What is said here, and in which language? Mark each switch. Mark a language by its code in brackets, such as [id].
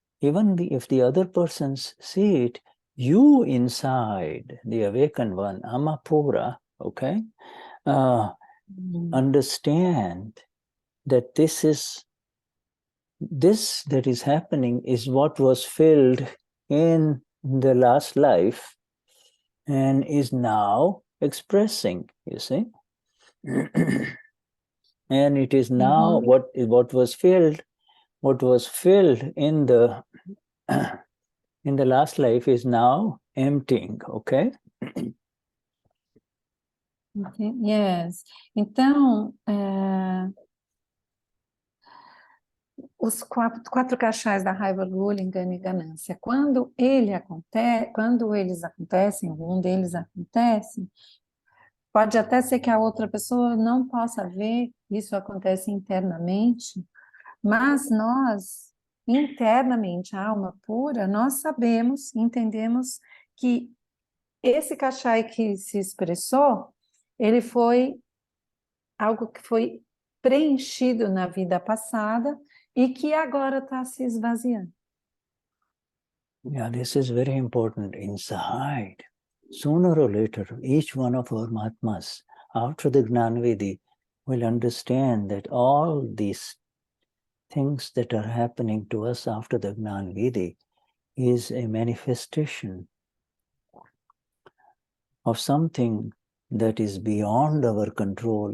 [en] Even if the other persons see it, you inside, the awakened one, Amapura, okay, understand that this that is happening is what was filled in the last life and is now expressing, you see. And it is now what was filled in the last life is now emptying, okay? Yes. [pt] Então, os quatro cachais da raiva, orgulho, engano e ganância, quando eles acontecem, um deles acontece, pode até ser que a outra pessoa não possa ver, isso acontece internamente, mas nós, internamente, a alma pura, nós sabemos, entendemos que esse cachai que se expressou, ele foi algo que foi preenchido na vida passada e que agora está se esvaziando. [en] Yeah, this is very important. Inside, sooner or later, each one of our Mahatmas, after the Gnanvidhi, will understand that all these things that are happening to us after the Gnanvidhi is a manifestation of something that is beyond our control.